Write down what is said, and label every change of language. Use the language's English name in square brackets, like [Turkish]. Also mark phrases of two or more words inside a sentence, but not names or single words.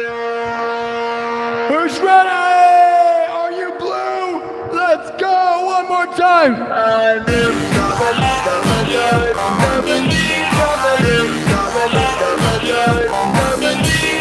[English] Who's ready? Are you blue? Let's go one more time. I'm blue, da-ba-dee, da-ba-dee, da-ba-dee, da-ba-dee, da-ba-dee, da-ba-dee.